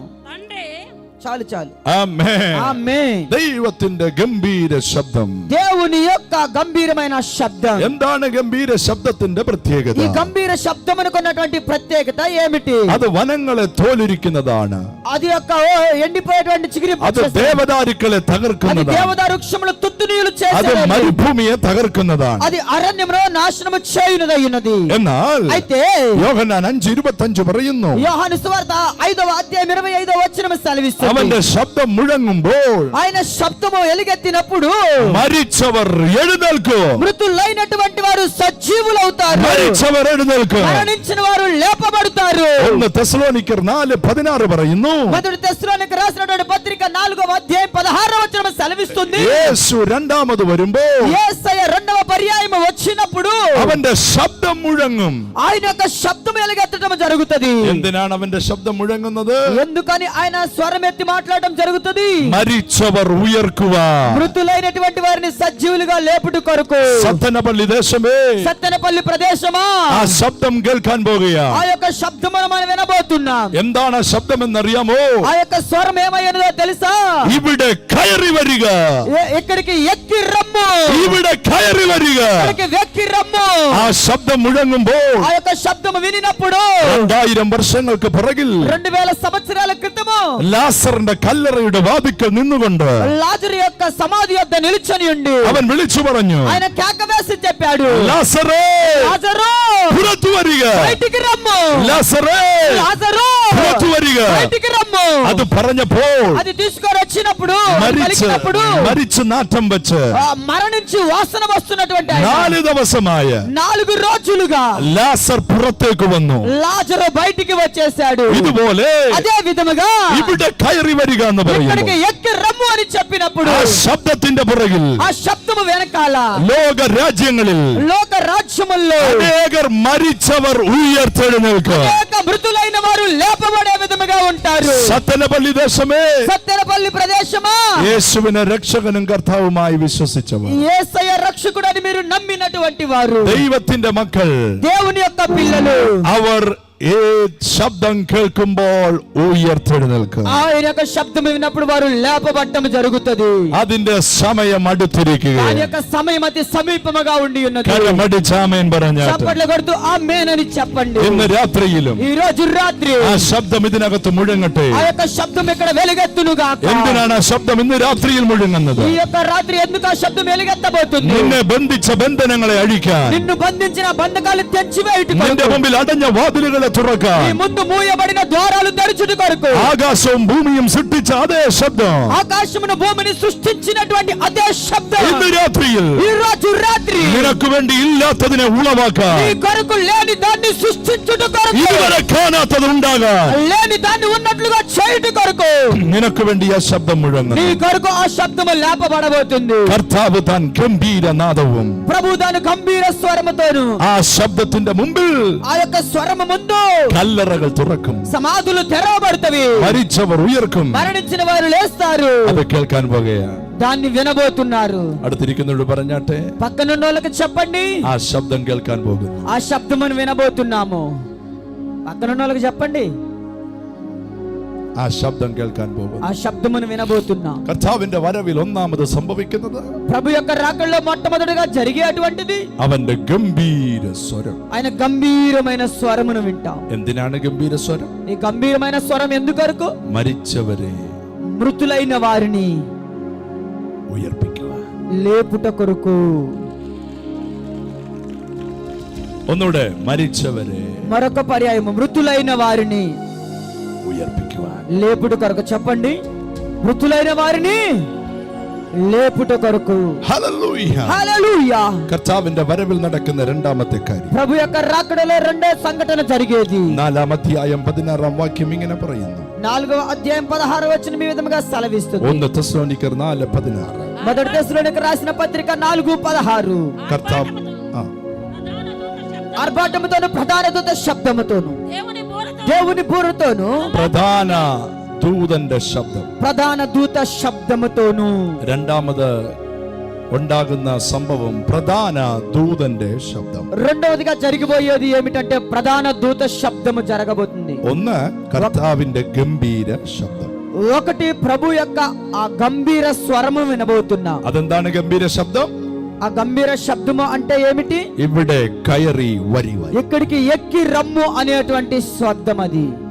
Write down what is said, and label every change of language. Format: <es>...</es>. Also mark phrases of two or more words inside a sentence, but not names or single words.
<te>చాలు చాలు. ఆమేన్. ఆమేన్.</te> <ml>ദൈവത്തിന്റെ ഗംഭീര ശബ്ദം.</ml> <te>దేవుని యొక్క గంభీరమైన శబ్దం.</te> <ml>എന്താണ് ഗംഭീര ശബ്ദത്തിന്റെ പ്രത്യേകത?</ml> <te>ఈ గంభీర శబ్దమునకున్నటువంటి ప్రత్యేకత ఏమిటి?</te> <ml>അത് വനങ്ങളെ തോലുരിക്കുന്നതാണ്.</ml> <te>అది యొక్క ఎండిపోయేటువంటి చిగురి</te> <ml>അത് ദേവദാരുക്കളെ</ml> <te>అది</te> <ml>തകർക്കുന്നതാണ്.</ml> <te>దేవదారు వృక్షములు తుత్తునీయులు</te> <ml>അത്</ml> <te>చేసేది.</te> <ml>മരുഭൂമിയെ തകർക്കുന്നതാണ്.</ml> <te>అది అరణ్యమును నాశనము చేయునదయ్యున్నది.</te> <ml>എന്നാൽ</ml> <te>అయితే</te> <ml>യോഹന്നാൻ 5:25 പറയുന്നു,</ml> <te>యోహాను సువార్త 5వ అధ్యాయం 25వ వచనం సెలవిస్తుంది.</te> <ml>അവന്റെ ശബ്ദം മുഴങ്ങുമ്പോൾ</ml> <te>ఆయన శబ్దము ఎలుగెత్తినప్పుడు</te> <ml>മരിച്ചവർ എഴുന്നേൽക്കും.</ml> <te>మృతులైనటువంటి వారు సజీవులవుతారు.</te> <ml>മരിച്ചവർ എഴുന്നേൽക്കും.</ml> <te>మరణించిన వారు లేపబడతారు.</te> <ml>1 തെസ്സലോനിക്കർ 4:16 പറയുന്നു,</ml> <te>మొదటి తెస్సలోనికీయులకు రాసినటువంటి పత్రిక 4వ అధ్యాయం 16వ వచనం సెలవిస్తుంది.</te> <ml>യേശു രണ്ടാമത് വരുമ്പോൾ</ml> <te>యేసయ్య రెండవ పర్యాయం వచ్చినప్పుడు</te> <ml>അവന്റെ ശബ്ദം മുഴങ്ങും.</ml> <te>ఆయన యొక్క శబ్దం ఎలుగెత్తడం జరుగుతుంది.</te> <ml>എന്തിനാണ് അവന്റെ ശബ്ദം മുഴങ്ങുന്നത്?</ml> <te>ఎందుకని ఆయన స్వరం ఎత్తి మాట్లాడడం జరుగుతుంది?</te> <ml>മരിച്ചവർ ഉയർക്കുക.</ml> <te>మృతులైనటువంటి వారిని సజీవులుగా లేపుట కొరకు.</te> <ml>സത്തനപള്ളി ദേശമേ,</ml> <te>సత్తెనపల్లి ప్రదేశమా</te> <ml>ആ ശബ്ദം കേൾക്കാൻ പോകുകയാ.</ml> <te>ఆ యొక్క శబ్దమును మనం వినబోతున్నాం.</te> <ml>എന്താണ് ആ ശബ്ദം എന്നറിയാമോ?</ml> <te>ఆ యొక్క స్వరం ఏమయ్యనదో తెలుసా?</te> <ml>ഇവിടെ കയറി വരിക.</ml> <te>ఇక్కడికి ఎక్కి రమ్ము.</te> <ml>ഇവിടെ കയറി വരിക.</ml> <te>ఇక్కడికి వెక్కి రమ్ము.</te> <ml>ആ ശബ്ദം മുഴങ്ങുമ്പോൾ</ml> <te>ఆ యొక్క శబ్దము వినినప్పుడు</te> <ml>2000 വർഷങ്ങൾക്ക് പുറകിൽ</ml> <te>2000 సంవత్సరాల క్రితము</te> <ml>ലാസറിന്റെ കല്ലറയുടെ വാതിക്കൽ നിന്നുകൊണ്ട്</ml> <te>లాజరు యొక్క సమాధి యొద్ద నిలుచొని ఉండి</te> <ml>അവൻ വിളിച്ചു പറഞ്ഞു,</ml> <te>ఆయన కేక వేసి చెప్పాడు,</te> <ml>ലാസറേ</ml> <te>లాజరు</te> <ml>പുറത്തു വരിക.</ml> <te>బయటికి రమ్ము.</te> <ml>ലാസറേ</ml> <te>లాజరు</te> <ml>പുറത്തു വരിക.</ml> <te>బయటికి రమ్ము.</te> <ml>അത് പറഞ്ഞപ്പോൾ</ml> <te>అది తీసుకొని వచ్చినప్పుడు</te> <ml>മരിച്ച് നാറ്റം വെച്ച്</ml> <te>మరణించి వాసన వస్తున్నటువంటి</te> <ml>4 ദിവസമായ</ml> <te>4 రోజులుగా</te> <ml>ലാസർ പുറത്തേക്ക് വന്നു.</ml> <te>లాజరు బయటికి వచ్చేసాడు.</te> <ml>ഇതുപോലെ</ml> <te>అదే విధముగా</te> <ml>ഇവിടെ കയറി വരിക എന്ന്</ml> <te>ఇక్కడికి</te> <ml>പറയുന്നു.</ml> <te>ఎక్కి రమ్ము అని చెప్పినప్పుడు</te> <ml>ആ ശബ്ദത്തിന്റെ പുറകിൽ</ml> <te>ఆ శబ్దము వెనకాల</te> <ml>ലോക രാജ്യങ്ങളിൽ</ml> <te>లోక రాజ్యముల్లో</te> <ml>അനേകർ മരിച്ചവർ ഉയർത്തെഴുന്നേൽക്കും.</ml> <te>అనేక మృతులైన వారు లేపబడే విధముగా ఉంటారు.</te> <ml>സത്തനപള്ളി ദേശമേ,</ml> <te>సత్తెనపల్లి ప్రదేశమా,</te> <ml>യേശുവിനെ രക്ഷകനും കർത്താവുമായി വിശ്വസിച്ചവർ,</ml> <te>యేసయ్య రక్షకుడని మీరు నమ్మినటువంటి వారు,</te> <ml>ദൈവത്തിന്റെ മക്കൾ,</ml> <te>దేవుని యొక్క పిల్లలు,</te> <ml>അവർ ഈ ശബ്ദം കേൾക്കുമ്പോൾ ഉയർത്തെഴുന്നേൽക്കും.</ml> <te>ఆయన యొక్క శబ్దం విన్నప్పుడు వారు లేపబట్టం జరుగుతుంది.</te> <ml>അതിന്റെ സമയം അടുത്തിരിക്കുക.</ml> <te>ఆయన యొక్క సమయం అతి సమీపముగా ఉండి ఉన్నది.</te> <ml>കരമടിച്ചാമേൻ പറഞ്ഞാട്ട്</ml> <te>చప్పట్లు కొడుతూ ఆమేన్ అని చెప్పండి.</te> <ml>ഇന്ന് രാത്രിയിലും</ml> <te>ఈ రోజు రాత్రి</te> <ml>ആ ശബ്ദം ഇതിനകത്ത് മുഴങ്ങട്ടെ.</ml> <te>ఆ యొక్క శబ్దం ఇక్కడ వెలుగెత్తును గాక.</te> <ml>എന്തിനാണ് ആ ശബ്ദം ഇന്ന് രാത്രിയിൽ മുഴങ്ങുന്നത്?</ml> <te>ఈ యొక్క రాత్రి ఎందుకు ఆ శబ్దం వెలుగెత్తబోతుంది?</te> <ml>നിന്നെ ബന്ധിച്ച ബന്ധനങ്ങളെ അഴിക്കാൻ,</ml> <te>నిన్ను బంధించిన బంధకాలు తెంచివేయుట</te> <ml>നിന്റെ</ml> <te>కొరకు,</te> <ml>മുമ്പിൽ അടഞ്ഞ വാതിലുകളെ</ml> <te>నీ</te> <ml>തുറക്കാൻ,</ml> <te>ముందు మూయబడిన ద్వారాలు తెరచుట కొరకు,</te> <ml>ആകാശവും ഭൂമിയും സൃഷ്ടിച്ച അതേ ശബ്ദം</ml> <te>ఆకాశమును భూమిని సృష్టించినటువంటి అదే శబ్దం</te> <ml>ഇന്ന് രാത്രിയിൽ</ml> <te>ఈ రోజు రాత్రి</te> <ml>നിനക്ക് വേണ്ടി ഇല്ലാത്തതിനെ ഉളവാക്കാൻ,</ml> <te>నీ కొరకు లేని దాన్ని సృష్టించుట కొరకు,</te> <ml>ഇതുവരെ കാണാത്തത് ഉണ്ടാകാൻ</ml> <te>లేని దాన్ని ఉన్నట్లుగా చేయుట కొరకు</te> <ml>നിനക്ക് വേണ്ടി ആ ശബ്ദം</ml> <te>నీ</te> <ml>മുഴങ്ങുന്നു.</ml> <te>కొరకు ఆ శబ్దము లేపబడబోతుంది.</te> <ml>കർത്താവ് താൻ ഗംഭീര നാദവും</ml> <te>ప్రభు దాని గంభీర స్వరముతోను</te> <ml>ആ ശബ്ദത്തിന്റെ മുമ്പിൽ</ml> <te>ఆ యొక్క స్వరము ముందు</te> <ml>കല്ലറകൾ തുറക്കും,</ml> <te>సమాధులు తెరవబడతవి,</te> <ml>മരിച്ചവർ ഉയർക്കും.</ml> <te>మరణించిన వారు లేస్తారు.</te> <ml>അത് കേൾക്കാൻ പോകുകയാണ്.</ml> <te>దాన్ని వినబోతున్నారు.</te> <ml>അടുത്തിരിക്കുന്നവരോട് പറഞ്ഞാട്ടെ,</ml> <te>పక్కనున్న వాళ్ళకి చెప్పండి,</te> <ml>ആ ശബ്ദം കേൾക്കാൻ പോകുന്നു.</ml> <te>ఆ శబ్దమును వినబోతున్నాము. పక్కనున్న వాళ్ళకి చెప్పండి,</te> <ml>ആ ശബ്ദം കേൾക്കാൻ പോകുന്നു.</ml> <te>ఆ శబ్దమును వినబోతున్నాం.</te> <ml>കർത്താവിന്റെ വരവിൽ ഒന്നാമത് സംഭവിക്കുന്നത്</ml> <te>ప్రభు యొక్క రాకడలో మొట్టమొదటిగా జరిగేటువంటిది</te> <ml>അവന്റെ ഗംഭീര സ്വരം.</ml> <te>ఆయన గంభీరమైన స్వరమును వింటాం.</te> <ml>എന്തിനാണ് ഗംഭീര സ്വരം?</ml> <te>ఈ గంభీరమైన స్వరం ఎందుకొరకు?</te> <ml>മരിച്ചവരെ</ml> <te>మృతులైన వారిని</te> <ml>ഉയർപ്പിക്കുക.</ml> <te>లేపుట కొరకు.</te> <ml>ഒന്നുകൂടെ, മരിച്ചവരെ.</ml> <te>మరొక పర్యాయము, మృతులైన వారిని.</te> <ml>ഉയർപ്പിക്കുവാൻ.</ml> <te>లేపుట కొరకు చెప్పండి, మృతులైన వారిని లేపుట కొరకు.</te> <ml>ഹല്ലേലൂയ.</ml> <te>హల్లెలూయా.</te> <ml>കർത്താവിന്റെ വരവിൽ നടക്കുന്ന രണ്ടാമത്തെ കാര്യം,</ml> <te>ప్రభు యొక్క రాకడలో రెండో సంఘటన జరిగేది.</te> <ml>4-ാം അധ്യായം 16-ാം വാക്യം ഇങ്ങനെ പറയുന്നു.</ml> <te>4వ అధ్యాయం 16వ వచనం ఈ విధంగా సెలవిస్తుంది. 1 తెస్సలోనికర్ 4:16. మొదటి తెస్సలోనికర్ రాసిన పత్రిక 4:16.</te> <ml>കർത്താവ്</ml> <te>ఆర్భాటముతోను ప్రధాన దూత శబ్దముతోను దేవుని బోరతో దేవుని బూరతోను</te> <ml>പ്രധാന ദൂതന്റെ ശബ്ദം.</ml> <te>ప్రధాన దూత శబ్దముతోను</te> <ml>രണ്ടാമത് ഉണ്ടാകുന്ന സംഭവം പ്രധാന ദൂതന്റെ ശബ്ദം.</ml> <te>రెండవదిగా జరిగిపోయేది ఏమిటంటే ప్రధాన దూత శబ్దము జరగబోతుంది.</te> <ml>ഒന്ന് കർത്താവിന്റെ ഗംഭീര ശബ്ദം.</ml> <te>ఒకటి ప్రభు యొక్క ఆ గంభీర స్వరము వినబోతున్నా.</te> <ml>അതെന്താണ് ഗംഭീര ശബ്ദം?</ml> <te>ఆ గంభీర శబ్దము అంటే ఏమిటి?</te> <ml>ഇവിടെ കയറി വരിവ.</ml> <te>ఇక్కడికి ఎక్కి రమ్ము అనేటువంటి శబ్దం అది.</te>